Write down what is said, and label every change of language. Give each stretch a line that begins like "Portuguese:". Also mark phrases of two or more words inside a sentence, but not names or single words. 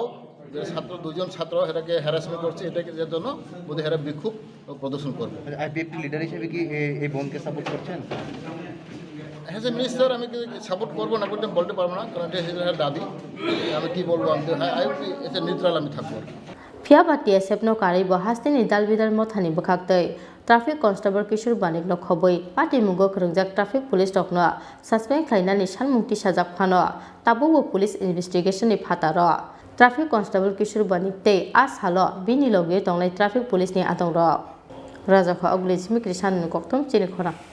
Bangla: ছাত্র দুজন ছাত্র এটাকে হ্যারাসমেন্ট করছে, এটাকে এর জন্য বোধহয় এরা বিক্ষোভ প্রদর্শন করবে। আইপিএফটি লিডার হিসেবে কি এই বনকে সাপোর্ট করছেন? হ্যাঁ, যে মিনিস্টার আমি সাপোর্ট করবো না করতে বলতে পারবো না, কারণ এটা দাবি। আমি কি বলবো, আমি এটা নিউট্রাল আমি থাকবো।
Kok Borok: Fiaba TSF no kari bo hastini dalbidal mothani bukhaktei
English: traffic constable
Kok Borok: Kishur Banik no khoboi pati mugo khrongjak
English: traffic police
Kok Borok: tok no suspend khlainani sanmukti sajak phano tabubo
English: police investigation
Kok Borok: ni phataro
English: traffic constable
Kok Borok: Kishur Banik tei ashalo bini loge tongnai
English: traffic police
Kok Borok: ni atong ro raja kha ogli simi krisan koktom chini khora